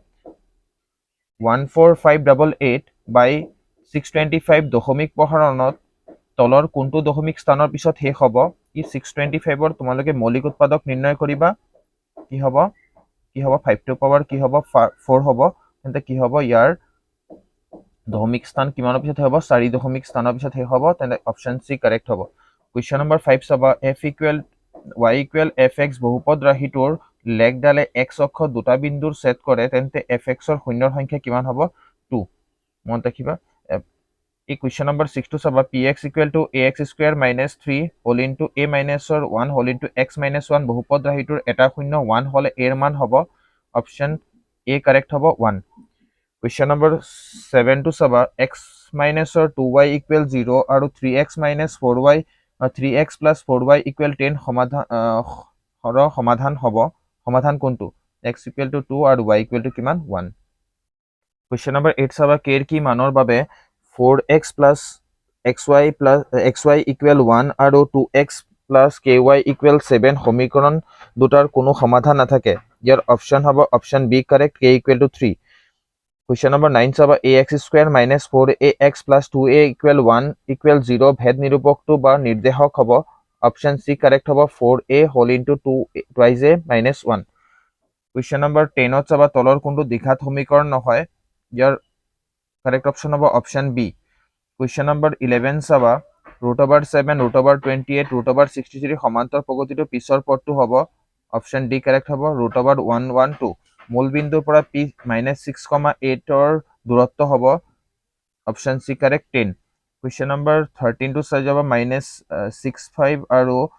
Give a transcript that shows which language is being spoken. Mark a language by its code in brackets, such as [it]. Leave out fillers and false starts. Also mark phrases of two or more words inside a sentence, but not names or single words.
[as] 14588 বাই 625 দশমিক প্ৰসাৰণত তলৰ কোনটো দশমিক স্থানৰ পিছত শেষ হ'ব ই 625 ৰ তোমালোকে মৌলিক উৎপাদক নিৰ্ণয় কৰিবা কি হ'ব 5 [en] to power [as] কি হ'ব 4 হ'ব তেন্তে কি হ'ব ইয়াৰ দশমিক স্থান কিমানৰ পিছত হ'ব 4 দশমিক স্থানৰ পিছত শেষ হ'ব তেন্তে [en] option C correct [as] হ'ব [en] question number 5 [as] চাবা [en] f equal y equal fx [as] বহুপদ ৰাশিটোৰ লেগডালে x অক্ষ দুটা বিন্দুৰ সেট কৰে তেন্তে fx ৰ শূন্যৰ সংখ্যা কিমান হ'ব 2 মনত ৰাখিবা এই [en] question number 6 [as] to চাবা [en] px equal to ax square minus 3 whole into a minus 1 [as] whole into x minus 1 বহুপদ ৰাশিটোৰ এটা শূন্য 1 হলে এৰ মান হ'ব [en] option A correct [as] হ'ব 1 [en] question number 7 [as] to চাবা [en] x minus 2y equal 0 [as] আৰু [en] 3x minus 4y 3x plus 4y equal 10 [as] সমাধান হ'ব সমাধান কোনটো [en] x equal to 2 [as] আৰু [en] y equal to [as] কিমান 1 [en] question number 8 [as] চাবা k এর কি মানৰ বাবে [en] 4x plus xy equal 1 [as] আৰু [en] 2x plus ky equal 7 [as] সমীকৰণ দুটাৰ কোনো সমাধান নাথাকে ইয়াৰ অপশন হ'ব [en] option B correct k equal to 3 question number 9 [as] চাবা [en] ax square minus 4ax plus 2a equal 1 equal 0 [as] ভেদ নিৰূপকটো বা নিৰ্দেশক হ'ব [en] option C correct [as] হ'ব [en] 4a whole into 2 twice a minus 1 question number 10 [as] ত চাবা তলৰ কোনটো দ্বিঘাত সমীকৰণ নহয় ইয়াৰ [en] correct option [as] হ'ব [en] option B question number 11 [as] চাবা √7 √28 √63 সমান্তৰ প্ৰগতিটো পিছৰ পদটো হ'ব [en] option D correct [as] হ'ব √112 মূল বিন্দুৰ পৰা p -6,8 ৰ দূৰত্ব হ'ব [en] option C correct [as] 10 [en] question number 13 [as] টো চাই যাবা -6.5 আৰু